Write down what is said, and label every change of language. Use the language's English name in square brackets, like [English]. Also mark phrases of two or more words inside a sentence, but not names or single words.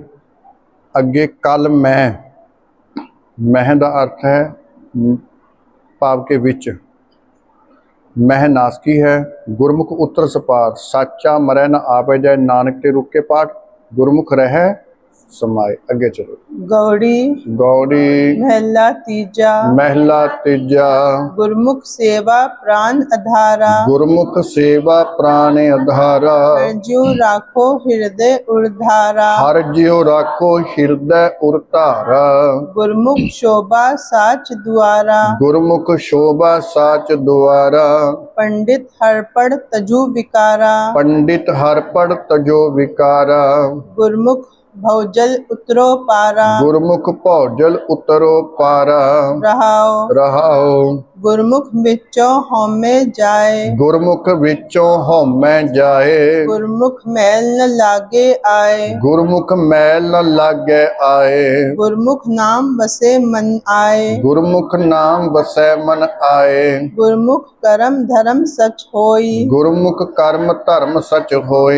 [Punjabi] ਅੱਗੇ ਕਲ ਮੈਂ, ਮਹਿ ਦਾ ਅਰਥ ਹੈ ਭਾਵ ਕੇ ਵਿੱਚ, ਮਹਿ ਨਾਸਕੀ ਹੈ। ਗੁਰਮੁਖ ਉਤਰ ਸਪਾਰ, ਸਾਚਾ ਮਰੈ ਨਾ ਆਪੈ ਜਾਏ। ਨਾਨਕ ਤੇ ਰੁਕ ਕੇ ਪਾਠ। ਗੁਰਮੁਖ ਰਹਿ ਸਮਾਏ। ਅੱਗੇ ਚਲੋ। गौड़ी गौड़ी ਮਹਲਾ ਤੀਜਾ। ਮਹਲਾ ਤੀਜਾ। ਗੁਰਮੁਖ ਸੇਵਾ ਪ੍ਰਾਣ ਅਧਾਰਾ। ਗੁਰਮੁਖ ਸੇਵਾ ਪ੍ਰਾਣ ਅਧਾਰਾ। ਹਰ ਜਿਉਂ ਰਾਖੋ ਹਿਰਦੈ ਉਰਧਾਰਾ। ਹਰ ਜਿਉਂ ਰਾਖੋ ਹਿਰਦੈ ਉਰਧਾਰਾ। ਗੁਰਮੁਖ ਸ਼ੋਭਾ ਸਾਚ ਦੁਆਰਾ। ਗੁਰਮੁਖ ਸ਼ੋਭਾ ਸਾਚ ਦੁਆਰਾ। ਪੰਡਿਤ ਹਰਪੜ ਤਜੁ ਵਿਕਾਰਾ। ਪੰਡਿਤ ਹਰਪੜ ਤਜੋ ਵਿਕਾਰਾ। ਗੁਰਮੁਖ ਭਵਜਲ ਉਤਰੋ ਪਾਰਾ। ਗੁਰਮੁਖ ਭਉਜਲ ਉਤਰੋ ਪਾਰਾ। रहाओ रहाओ ਗੁਰਮੁਖ ਵਿਚੋਂ ਹੋਮੇ ਜਾਏ। ਗੁਰਮੁਖ ਵਿਚੋਂ ਹਉਮੈ ਜਾਏ। ਗੁਰਮੁਖ ਮੈਲ ਨ ਲਾਗੇ ਆਏ। ਗੁਰਮੁਖ ਮੈਲ ਨ ਲਾਗੇ ਆਏ। ਗੁਰਮੁਖ ਨਾਮ ਬਸੇ ਮਨ ਆਏ। ਗੁਰਮੁਖ ਨਾਮ ਬਸੈ ਮਨ ਆਏ। ਗੁਰਮੁਖ ਕਰਮ ਧਰਮ ਸਚ ਹੋਈ। ਗੁਰਮੁਖ ਕਰਮ ਧਰਮ ਸਚ ਹੋਏ।